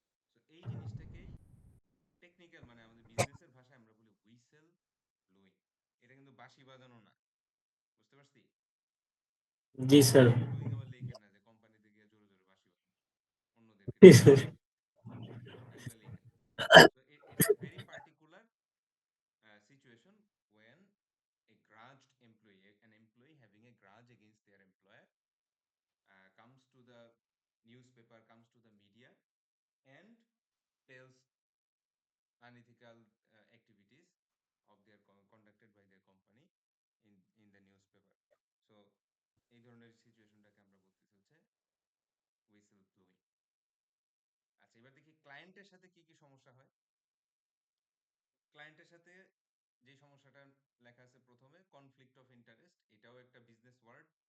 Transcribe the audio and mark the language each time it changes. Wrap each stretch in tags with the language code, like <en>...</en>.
<bn>So এই জিনিসটাকেই technical, মানে আমাদের বিজনেসের ভাষায় আমরা বলি হুইসেল ব্লোয়িং। এটা কিন্তু বাঁশি বাজানো না, বুঝতে পারছি? জি স্যার। হুইসেল ব্লোয়িং আবার লেখেন না যে কোম্পানিতে গিয়ে জোরে জোরে বাঁশি বাজানো, অন্যদেরকে ধমক দেওয়া, এগুলো লেখেন।</bn> <en>So it's a very particular situation when a grudged employee, an employee having a grudge against their employer, comes to the newspaper, comes to the media, and tells unethical activities of their conducted by their company in the newspaper.</en> <bn>So এই ধরনের সিচুয়েশনটাকে আমরা বলতেছি হচ্ছে whistle blowing. আচ্ছা, এবার দেখি ক্লায়েন্টের সাথে কি কি সমস্যা হয়। ক্লায়েন্টের সাথে যে সমস্যাটা লেখা আছে প্রথমে, কনফ্লিক্ট অফ ইন্টারেস্ট, এটাও একটা বিজনেস ওয়ার্ড।</bn>